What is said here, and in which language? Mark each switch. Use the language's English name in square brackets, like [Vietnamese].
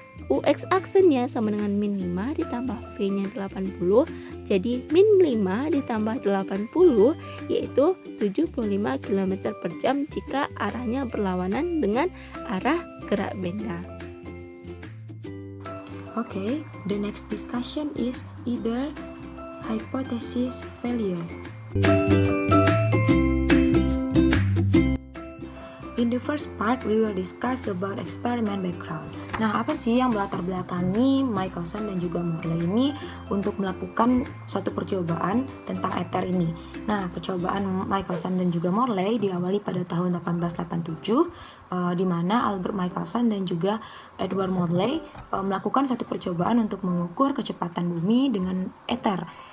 [Indonesian] UX aksennya sama dengan min 5 ditambah V-nya 80, jadi min 5 ditambah 80 yaitu 75 km per jam jika arahnya berlawanan dengan arah gerak benda. [English] Okay, the next discussion is either hypothesis failure. In the first part, we will discuss about experiment background. [Indonesian] Nah, apa sih yang melatar belakangi Michelson dan juga Morley ini untuk melakukan suatu percobaan tentang ether ini? Nah, percobaan Michelson dan juga Morley diawali pada tahun 1887, di mana Albert Michelson dan juga Edward Morley melakukan satu percobaan untuk mengukur kecepatan bumi dengan ether.